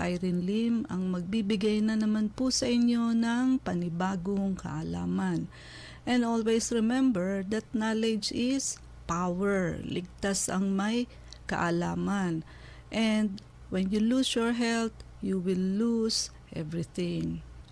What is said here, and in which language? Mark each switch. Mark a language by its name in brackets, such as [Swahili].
[Filipino] Irene Lim, ang magbibigay na naman po sa inyo ng panibagong kaalaman. [English] And always remember that knowledge is power. [Filipino] Ligtas ang may kaalaman. [English] And when you lose your health, you will lose everything.